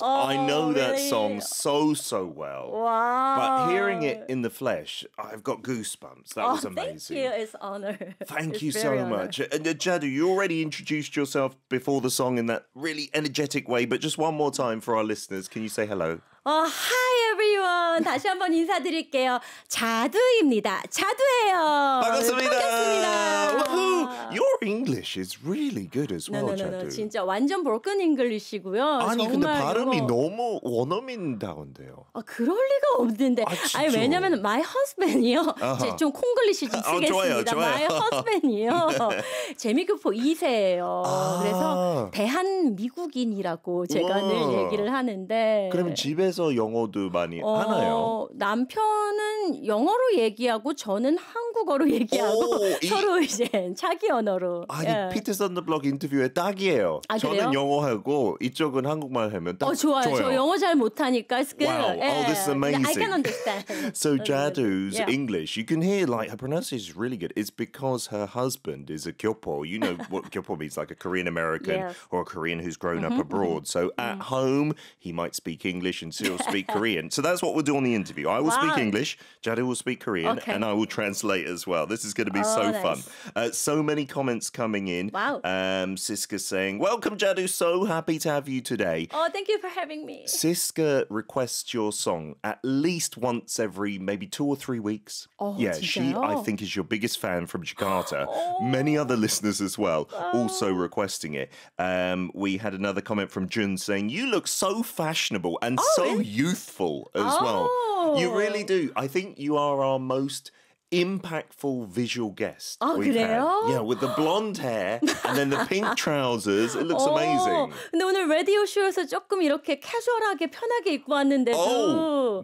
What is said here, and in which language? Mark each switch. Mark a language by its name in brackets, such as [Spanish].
[English] I know that song so well. Wow. But hearing it in the flesh, I've got goosebumps. That was amazing. Thank you. It's an honor. Thank you so much. Jadu, you already introduced yourself before the song in that really energetic way, but just one more time for our listeners. Can you say hello? Hi everyone. [Korean] 다시 한번 인사드릴게요. 자두입니다. 자두예요. 반갑습니다. 반갑습니다. [English] Your English is really good as well, no, no, no, no. [Korean] 자두. 진짜 완전 [English] broken English [Korean] 이고요. 아니 근데 발음이 그거... 너무 원어민다운데요. 아 그럴 리가 없는데. 아니 왜냐면 [English] my husband [Korean] 이요. 좀 콩글리시 좀 쓰겠습니다. 좋아요. [English] My husband [Korean] 이요. 재미교포 2세예요. 그래서 대한 미국인이라고 제가 늘 얘기를 하는데. 그럼 집에서 영어도 많이 하나요? 남편은 영어로 얘기하고 저는 한국어로 얘기하고 서로 이제 차기 언어로. 아니 피터슨 더 블록 인터뷰에 딱이에요. 아, 저는 그래요? 영어하고 이쪽은 한국말 하면 딱 좋아요. 좋아요. 저 영어 잘 못하니까. [English] Wow. Yeah. Oh, this is amazing. I can understand. So Jadu's English, you can hear like her pronunciation is really good. It's because her husband is a Kyopo. You know what Kyopo means, like a Korean American or a Korean who's grown up abroad. So at home, he might speak English. And she'll speak Korean. So that's what we'll do on the interview. I will speak English, Jadu will speak Korean, and I will translate as well. This is going to be so fun. So many comments coming in. Siska saying, welcome Jadu, so happy to have you today. Oh, thank you for having me. Siska requests your song at least once every maybe 2 or 3 weeks. Yeah, she I think is your biggest fan from Jakarta. Many other listeners as well also requesting it. We had another comment from Jun saying, you look so fashionable and so youthful as well. You really do. I think you are our most impactful visual guest. [Korean] Oh, 그래요? [English] Had. Yeah, with the blonde hair and then the pink trousers. It looks amazing. [Korean] 근데 오늘 라디오 쇼에서 조금 이렇게 캐주얼하게 편하게 입고 왔는데도